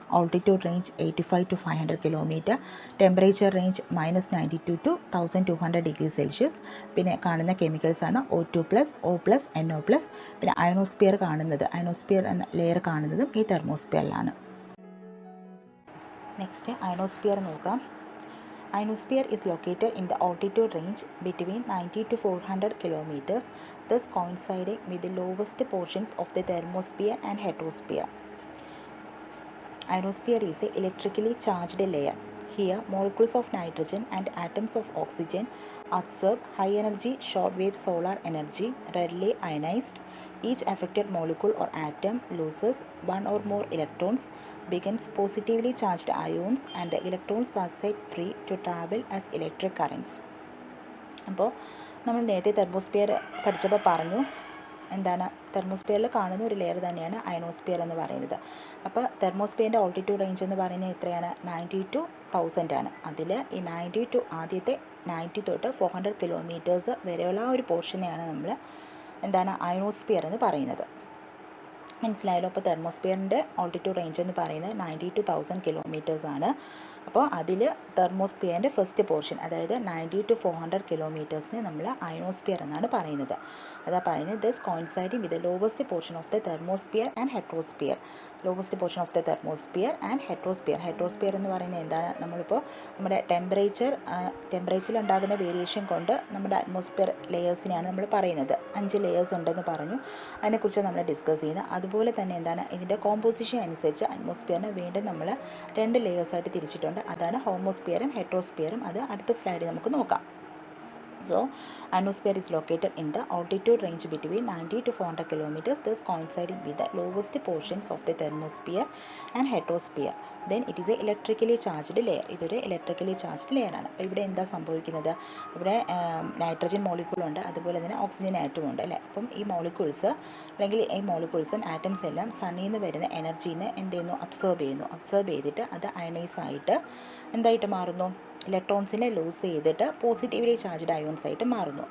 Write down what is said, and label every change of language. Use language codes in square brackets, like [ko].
[ml] Altitude range 85 to 500 kilometre, temperature range -92 to 1200 degree Celsius. പിന്നെ കാണുന്ന chemicals ആണ് O2+, O+, NO+. പിന്നെ ionosphere കാണുന്നത്, അയനോസ്ഫിയർ എന്ന ലെയർ കാണുന്നതും ഈ തെർമോസ്ഫിയറിലാണ്. നെക്സ്റ്റ് അയനോസ്ഫിയർ നോക്കാം. [en] Ionosphere is located in the altitude range between 90 to 400 kilometers, thus coinciding with the lowest portions of the thermosphere and heterosphere. Ionosphere is an electrically charged layer. Here, molecules of nitrogen and atoms of oxygen absorb high energy short-wave solar energy, readily ionized. Each affected molecule or atom loses one or more electrons, becomes positively charged ions, and the electrons are set free to travel as electric currents. [ml] അപ്പോൾ നമ്മൾ നേരത്തെ thermosphere പഠിച്ചപ്പോൾ പറഞ്ഞു, എന്താണ്, തെർമോസ്ഫിയറിൽ കാണുന്ന ഒരു layer തന്നെയാണ് ionosphere എന്ന് പറയുന്നത്. അപ്പോൾ തെർമോസ്ഫിയറിൻ്റെ ഓൾട്ടിറ്റ്യൂഡ് റേഞ്ച് എന്ന് പറയുന്നത് എത്രയാണ്, 90 to 1000 ആണ്. അതിൽ ഈ 90 to ആദ്യത്തെ 90 തൊട്ട് 400 കിലോമീറ്റേഴ്സ് വരെയുള്ള ഒരു പോർഷനെയാണ് നമ്മൾ എന്താണ് അയനോസ്ഫിയർ എന്ന് പറയുന്നത്. മനസ്സിലായല്ലോ. അപ്പോൾ തെർമോസ്ഫിയറിൻ്റെ ഓൾട്ടിറ്റ്യൂഡ് റേഞ്ച് എന്ന് പറയുന്നത് 90 to 1000 കിലോമീറ്റേഴ്സ് ആണ്. അപ്പോൾ അതിൽ തെർമോസ്ഫിയറിൻ്റെ ഫസ്റ്റ് പോർഷൻ, അതായത് 90 to 400 കിലോമീറ്റേഴ്സിന് നമ്മൾ അയനോസ്ഫിയർ എന്നാണ് പറയുന്നത്. അതാ പറയുന്നത് [en] This coinciding with the lowest portion of the thermosphere and heterosphere. Lowest portion of the thermosphere and heterosphere. [ml] Heterosphere എന്ന് പറയുന്നത് എന്താണ്, നമ്മളിപ്പോൾ നമ്മുടെ ടെമ്പറേച്ചറിൽ ഉണ്ടാകുന്ന വേരിയേഷൻ കൊണ്ട് നമ്മുടെ അറ്റ്മോസ്ഫിയർ ലെയേഴ്സിനെയാണ് നമ്മൾ പറയുന്നത്. 5 ലെയേഴ്സ് ഉണ്ടെന്ന് പറഞ്ഞു, അതിനെക്കുറിച്ച് നമ്മൾ ഡിസ്കസ് ചെയ്യുന്നത്. അതുപോലെ തന്നെ എന്താണ്, ഇതിൻ്റെ കോമ്പോസിഷൻ അനുസരിച്ച് അറ്റ്മോസ്ഫിയറിനെ വീണ്ടും നമ്മൾ 2 ലെയേഴ്സായിട്ട് തിരിച്ചിട്ടുണ്ട്. അതാണ് ഹോമോസ്ഫിയറും ഹെട്രോസ്ഫിയറും. അത് അടുത്ത സ്ലൈഡിൽ നമുക്ക് നോക്കാം. [en] So, ionosphere is located in the altitude range between 90 to 400 kilometers, thus coinciding with the lowest portions of the thermosphere and heterosphere. Then it is a electrically charged layer. [ml] ഇതൊരു ഇലക്ട്രിക്കലി ചാർജ്ഡ് ലെയർ ആണ്. അപ്പോൾ ഇവിടെ എന്താ സംഭവിക്കുന്നത്, ഇവിടെ nitrogen molecule ഉണ്ട്, അതുപോലെ തന്നെ ഓക്സിജൻ ആറ്റവും ഉണ്ട് അല്ലേ. അപ്പം ഈ മോളിക്യൂൾസ് അല്ലെങ്കിൽ ഈ മോളിക്യൂൾസും ആറ്റംസ് എല്ലാം സണ്ണിൽ നിന്ന് വരുന്ന എനർജീനെ എന്ത് ചെയ്യുന്നു, അബ്സോർബ് ചെയ്തിട്ട് അത് അയണൈസ് ആയിട്ട് എന്തായിട്ട് മാറുന്നു, ഇലക്ട്രോൺസിനെ ലൂസ് ചെയ്തിട്ട് പോസിറ്റീവ്ലി ചാർജ്ഡ് അയോൺസ് ആയിട്ട് മാറുന്നു.